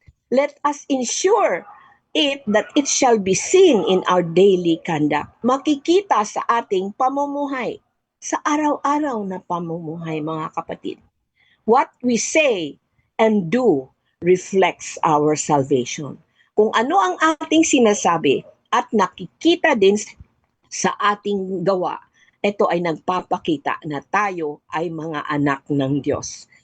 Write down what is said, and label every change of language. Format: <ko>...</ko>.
<en>let us ensure it that it shall be seen in our daily conduct.</en> <tl>Makikita sa ating pamumuhay, sa araw-araw na pamumuhay, mga kapatid.</tl> <en>What we say and do reflects our salvation.</en> <tl>Kung ano ang ating sinasabi at nakikita din sa ating gawa, ito ay nagpapakita na tayo ay mga anak ng Diyos.</tl>